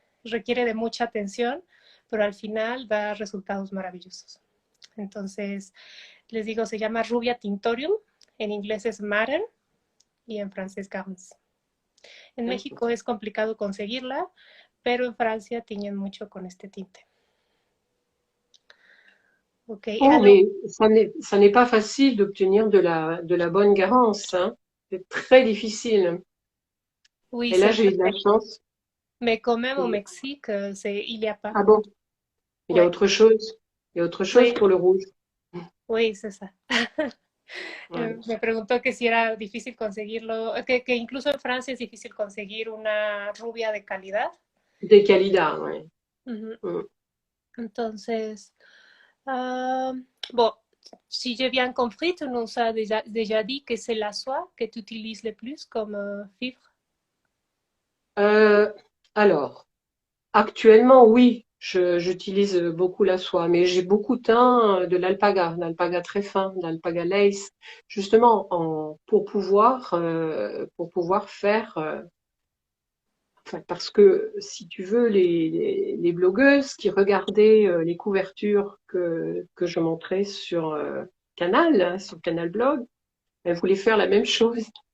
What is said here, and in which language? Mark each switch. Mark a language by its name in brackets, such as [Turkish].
[Spanish] Requiere de mucha atención, pero al final da resultados maravillosos. Entonces, les digo, se llama rubia tintorium, en inglés es madder y en francés garance. En México es complicado conseguirla, pero en Francia tiñen mucho con este tinte. Ok, Oh, [French] alors, mais ça n'est pas facile d'obtenir de la bonne garance, hein. C'est très difficile. oui, Et là, c'est j'ai vrai, eu de la chance. mais quand même au Mexique, il n'y a pas. Ah bon? Il y a Ouais, autre chose. Il y a autre chose pour le rouge. oui, c'est ça. Ouais. [Spanish] Me preguntó que si era difícil conseguirlo, que incluso en Francia es difícil conseguir una rubia de calidad. [French] Des Calidas, ouais. Ujú. Mm. Entonces, euh, bon, si j'ai bien compris, tu nous as déjà dit que c'est la soie que tu utilises le plus comme fibre. Euh, alors, actuellement, oui, j'utilise beaucoup la soie, mais j'ai beaucoup teint de l'alpaga très fin, de l'alpaga lace, justement pour pouvoir faire, enfin, parce que si tu veux, les blogueuses qui regardaient les couvertures que je montrais sur Canal, hein, sur Canal Blog, elles voulaient faire la même chose.